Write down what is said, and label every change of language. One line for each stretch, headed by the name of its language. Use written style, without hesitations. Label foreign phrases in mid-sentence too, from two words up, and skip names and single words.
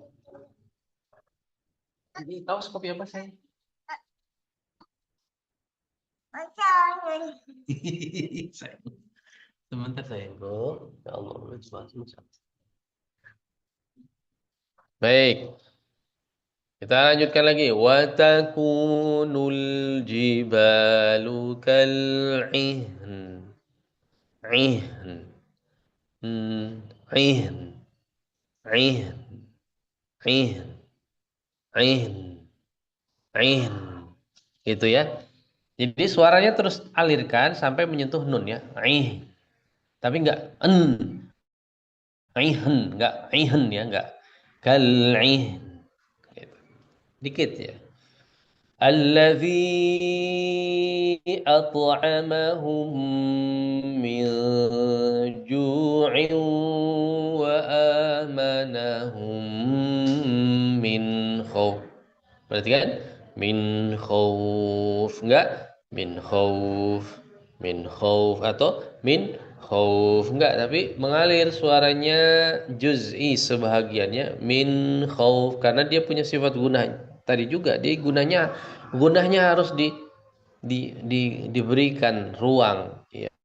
Indonesian: Ini tahu kopi apa saya? Sayang. Sebentar sayangku. Ya Allah, baik, kita lanjutkan lagi.
Arabic: وتكون الجبال كالعهن. Ihn. Ihn. Ihn. Ihn. Ihn. Ihn.
Indonesian: Gitu ya. Jadi suaranya terus alirkan sampai menyentuh nun ya. Ih. Tapi enggak en. Ihn, enggak ihn ya, enggak. Kal'ihn. Gitu. Dikit ya.
Arabic: الذي أطعمهم من جوع وآمنهم من خوف.
Indonesian: Berarti kan
Arabic: من خوف,
Indonesian: enggak
Arabic: من خوف, من خوف
Indonesian: atau
Arabic: من خوف,
Indonesian: enggak, tapi mengalir suaranya juz'i sebahagiannya
Arabic: من خوف
Indonesian: karena dia punya sifat gunah tadi juga, dia gunahnya harus diberikan ruang ya.